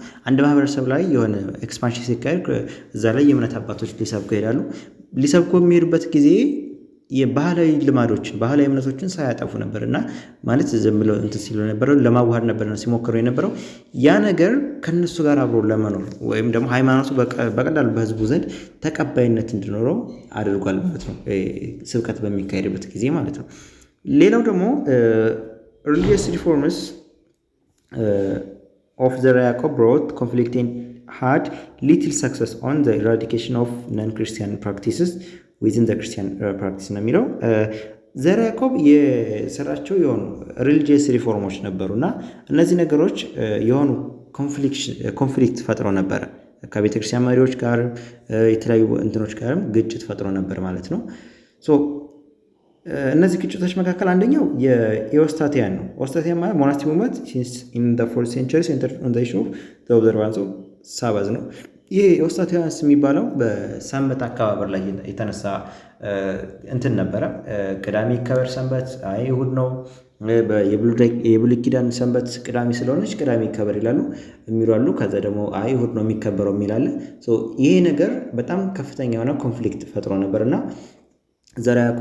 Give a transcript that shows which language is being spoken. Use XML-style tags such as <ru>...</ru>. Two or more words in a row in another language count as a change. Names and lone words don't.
<am>አንድ ማህበረሰብ ላይ የሆነ ኤክስፓንሽን ሲካሄድ እዛ ላይ የእምነት አባቶች ሊሰብኩ ይሄዳሉ። ሊሰብኩ የሚሄዱበት ጊዜ የባህላዊ ልማዶችን ባህላዊ እምነቶችን ሳያጠፉ ነበር እና ማለት ዝም ብለው እንትን ሲሉ ነበር ለማዋሃድ ነበር ሲሞክሩ የነበረው። ያ ነገር ከነሱ ጋር አብሮ ለመኖር ወይም ደግሞ ሃይማኖቱ በቀላሉ በህዝቡ ዘንድ ተቀባይነት እንዲኖረው አድርጓል ማለት ነው፣ ስብከት በሚካሄድበት ጊዜ ማለት ነው። ሌላው ደግሞ</am> <en>religious reforms of the Jacob brought conflict and had little success on the eradication of non-Christian practices within the Christian practice</en> <am>ነው የሚለው። ዘርዓ ያዕቆብ የሰራቸው የሆኑ</am> <en>religious reforms</en> <am>ነበሩና እነዚህ ነገሮች የሆኑ ኮንፍሊክት ፈጥሮ ነበረ ከቤተክርስቲያን መሪዎች ጋር የተለያዩ እንትኖች ጋርም ግጭት ፈጥሮ ነበር ማለት ነው። እነዚህ ግጭቶች መካከል አንደኛው የኤዎስታቲያን ነው። ኤዎስታቲያን ማለት</am> <en>monastic movement since in the 4th century centered on the issue of the observance of Sabbath</en> <am>ነው። ይሄ ኤዎስታቲያንስ የሚባለው በሰንበት አከባበር ላይ የተነሳ እንትን ነበረ። ቅዳሜ ይከበር ሰንበት፣ አይ እሑድ ነው። የብሉይ ኪዳን ሰንበት ቅዳሜ ስለሆነች ቅዳሜ ይከበር ይላሉ የሚሉ አሉ። ከዛ ደግሞ አይ እሑድ ነው የሚከበረው የሚላለ። ይሄ ነገር በጣም ከፍተኛ የሆነ ኮንፍሊክት ፈጥሮ ነበርና ዘርዓ ያዕቆብ</am>